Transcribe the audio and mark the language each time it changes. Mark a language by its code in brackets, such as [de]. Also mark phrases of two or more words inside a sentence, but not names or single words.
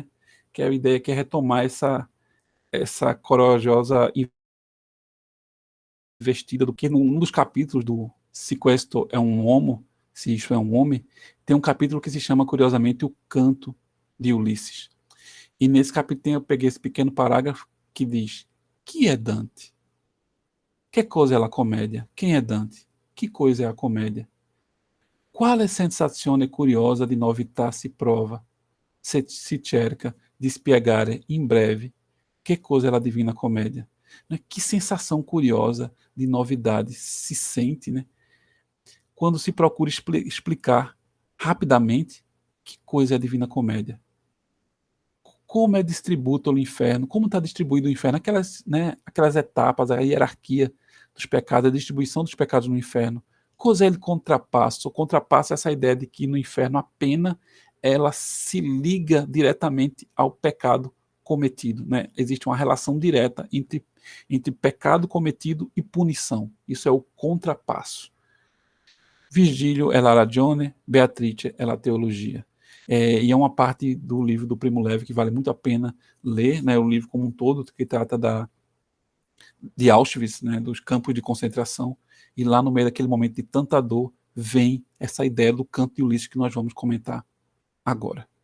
[pt] Que é a ideia que é retomar essa corajosa investida do que num dos capítulos do Se Questo é um Homo, se isto é um homem, tem um capítulo que se chama, curiosamente, o Canto de Ulisses. E nesse capítulo eu peguei esse pequeno parágrafo que diz: que é Dante? [it] Que cosa è la commedia? [pt] Quem é Dante? Que coisa é a comédia? [it] Quale sensazione curiosa di novità si prova, se si cerca di spiegare in breve [pt] que coisa é a Divina Comédia? Né? Que sensação curiosa de novidade se sente, né? Quando se procura explicar rapidamente que coisa é a Divina Comédia. Como é distribuído o inferno, como está distribuído o inferno, aquelas etapas, a hierarquia dos pecados, a distribuição dos pecados no inferno. [it] Cosa é ele contrapasso? [pt] O contrapasso é essa ideia de que no inferno a pena ela se liga diretamente ao pecado cometido, né? Existe uma relação direta entre pecado cometido e punição. Isso é o contrapasso. Virgílio é [it] la ragione, [pt] Beatrice é [it] la teologia. [pt] E é uma parte do livro do Primo Levi que vale muito a pena ler, né, o livro como um todo, que trata de Auschwitz, né, dos campos de concentração, e lá no meio daquele momento de tanta dor, vem essa ideia do canto de Ulisses que nós vamos comentar agora.